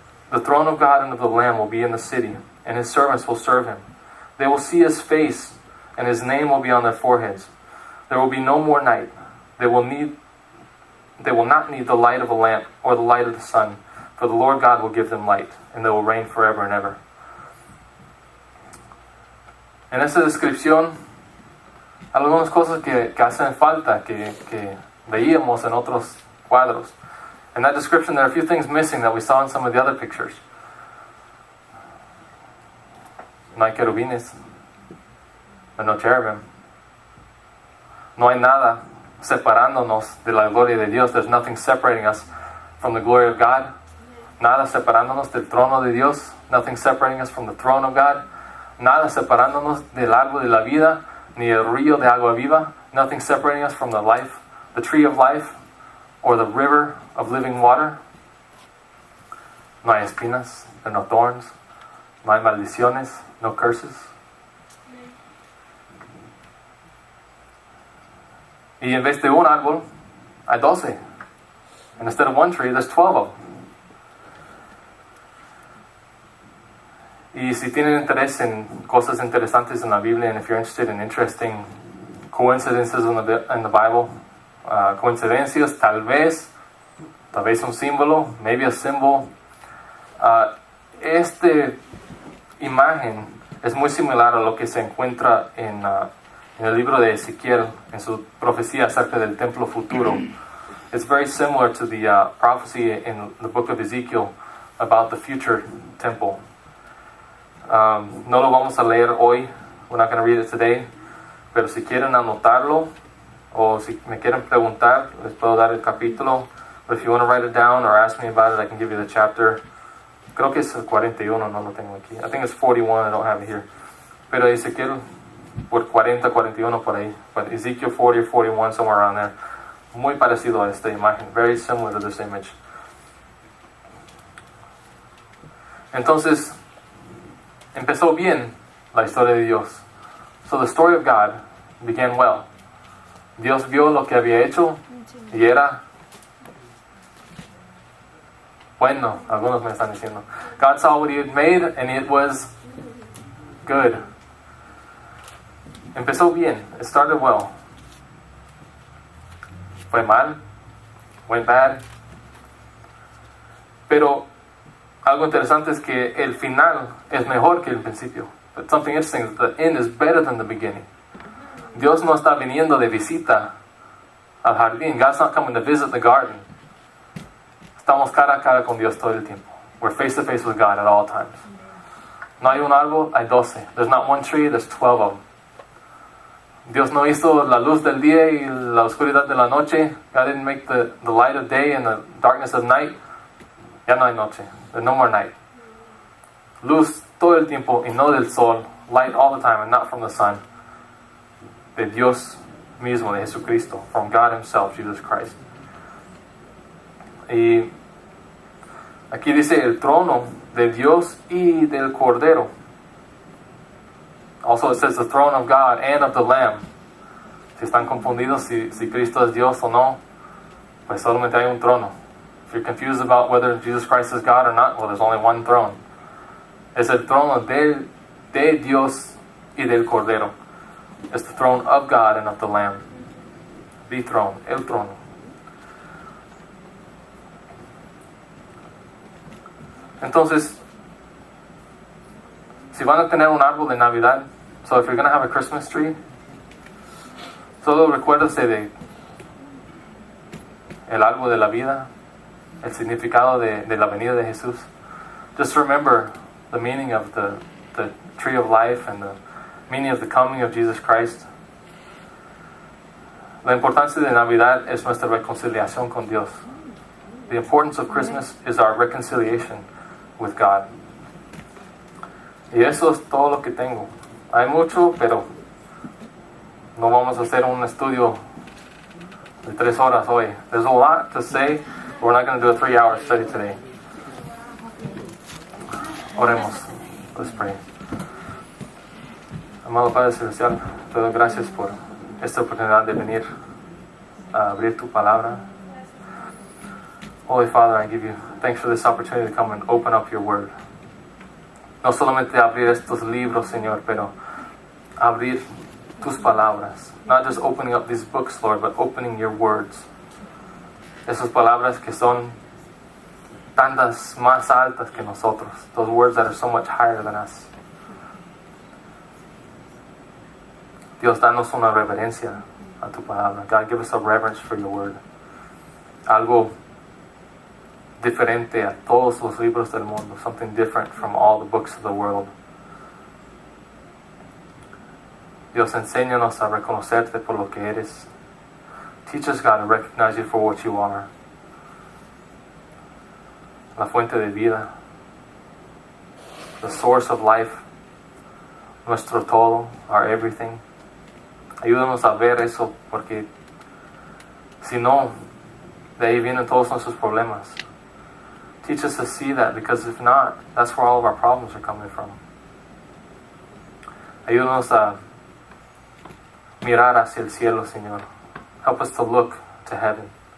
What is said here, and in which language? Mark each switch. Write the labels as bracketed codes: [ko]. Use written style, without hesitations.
[en] The throne of God and of the Lamb will be in the city, and his servants will serve him. They will see his face, and his name will be on their foreheads. There will be no more night. They will not need the light of a lamp or the light of the sun, for the Lord God will give them light, and they will reign forever and ever. [es] En esta descripción, algunas cosas que hacen falta, que veíamos en otros cuadros. [en] In that description, there are a few things missing that we saw in some of the other pictures. [es] No hay querubines, [en] no cherubim. [es] No hay nada separándonos de la gloria de Dios. [en] There's nothing separating us from the glory of God. [es] Nada separándonos del trono de Dios. [en] Nothing separating us from the throne of God. [es] Nada separándonos del árbol de la vida, ni el río de agua viva. [en] Nothing separating us from the life, the tree of life, or the river of living water. [es] No hay espinas, [en] no thorns. [es] No hay maldiciones, [en] no curses. [es] Y en vez de un árbol, hay 12. [en] And instead of one tree, there's 12 of them. [es] Y si tienen interés en cosas interesantes en la Biblia, [en] and if you're interested in interesting coincidences in the Bible, [es] coincidencias, tal vez un símbolo, [en] maybe a symbol. [es] Esta imagen es muy similar a lo que se encuentra en el libro de Ezequiel, en su profecía acerca del templo futuro. [en] It's very similar to the prophecy in the book of Ezekiel about the future temple. [es] No lo vamos a leer hoy. [en] We're not going to read it today. [es] Pero si quieren anotarlo o si me quieren preguntar, les puedo dar el capítulo. [en] But if you want to write it down or ask me about it, I can give you the chapter. [es] Creo que es el 41, no lo tengo aquí. [en] I think it's 41, I don't have it here. [es] Pero Ezequiel por 40, 41 por ahí. [en] But Ezekiel 40 or 41, somewhere around there. [es] Muy parecido a esta imagen. [en] Very similar to this image. [es] Entonces, empezó bien la historia de Dios. [en] So the story of God began well. [es] Dios vio lo que había hecho y era bueno. Algunos me están diciendo. [en] God saw what he had made and it was good. [es] Empezó bien. [en] It started well. [es] Fue mal. [en] Went bad. [es] Pero algo interesante es que el final es mejor que el principio. [en] But something interesting is the end is better than the beginning. [es] Dios no está viniendo de visita al jardín. [en] God's not coming to visit the garden. [es] Estamos cara a cara con Dios todo el tiempo. [en] We're face to face with God at all times. [es] No hay un árbol, hay 12. [en] There's not one tree, there's 12 of them. [es] Dios no hizo la luz del día y la oscuridad de la noche. [en] God didn't make the light of day and the darkness of night. [es] Ya no hay noche. [en] There's no more night. [es] Luz todo el tiempo y no del sol. [en] Light all the time and not from the sun. [es] De Dios mismo, de Jesucristo. [en] From God himself, Jesus Christ. [es] Y aquí dice el trono de Dios y del Cordero. [en] Also it says the throne of God and of the Lamb. [es] Si están confundidos si Cristo es Dios o no, pues solamente hay un trono. [en] If you're confused about whether Jesus Christ is God or not, well, there's only one throne. [es] Es el trono de Dios y del Cordero. [en] It's the throne of God and of the Lamb. The throne, [es] el trono. Entonces, si van a tener un árbol de Navidad, [en] so if you're going to have a Christmas tree, [es] solo recuérdate de el árbol de la vida, el significado de la venida de Jesús. [en] Just remember the meaning of the tree of life and the meaning of the coming of Jesus Christ. [es] La importancia de Navidad es nuestra reconciliación con Dios. [en] The importance of Christmas is our reconciliation with God. [es] Y eso es todo lo que tengo. Hay mucho, pero no vamos a hacer un estudio de 3 horas hoy. [en] There's a lot to say, but we're not going to do a 3-hour study today. [es] Oremos. [en] Let's pray. [es] Amado Padre Celestial, te doy gracias por esta oportunidad de venir a abrir tu palabra. [en] Holy Father, I give you thanks for this opportunity to come and open up your word. [es] No solamente abrir estos libros, Señor, pero abrir tus palabras. [en] Not just opening up these books, Lord, but opening your words. [es] Esas palabras que son tantas más altas que nosotros. [en] Those words that are so much higher than us. [es] Dios, danos una reverencia a tu palabra. [en] God, give us a reverence for your word. [es] Algo diferente a todos los libros del mundo. [en] Something different from all the books of the world. [es] Dios, enséñanos a reconocerte por lo que eres. [en] Teach us, God, to recognize you for what you are. [es] La fuente de vida. [en] The source of life. [es] Nuestro todo, [en] our everything. [es] Ayúdanos a ver eso, porque si no, de ahí vienen todos nuestros problemas. [en] Teach us to see that, because if not, that's where all of our problems are coming from. [es] Ayúdanos a mirar hacia el cielo, Señor. [en] Help us to look to heaven.